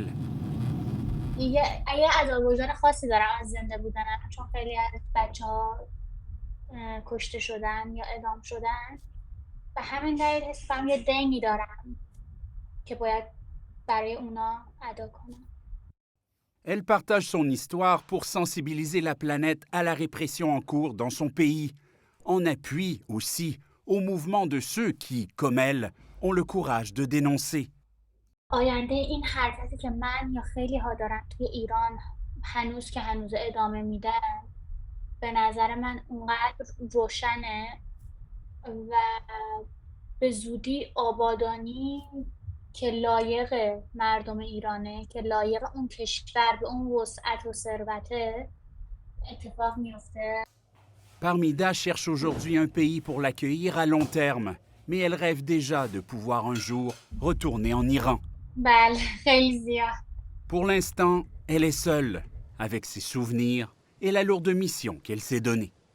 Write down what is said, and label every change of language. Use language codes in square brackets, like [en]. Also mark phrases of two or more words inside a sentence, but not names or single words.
[fa] یه عذاب وجدان خاصی دارم از زنده بودنم، چون خیلی از بچه‌ها کشته شدن یا اعدام شدن و همین دلیل حس کنم یه دینی دارم که باید برای اونا ادا کنم. [fr] Elle partage son histoire pour sensibiliser la planète à la répression en cours dans son pays, en appui aussi au mouvement de ceux qui, comme elle, ont le courage de dénoncer. [fa] آینده این حرکتی که من یا خیلی ها دارن توی ایران هنوز که هنوز ادامه میدن، به نظر من اونقدر روشنه و به زودی آبادانی که لایق مردم ایرانه، که لایق اون کشور به اون وسعت و ثروته اتفاق میفته. [fr] Parmida cherche aujourd'hui un pays pour l'accueillir à long terme, mais elle rêve déjà de pouvoir un jour retourner en Iran. [fa] بله خیلی زیاد. [fr] Pour l'instant, elle est seule, avec ses souvenirs et la lourde mission qu'elle s'est donnée.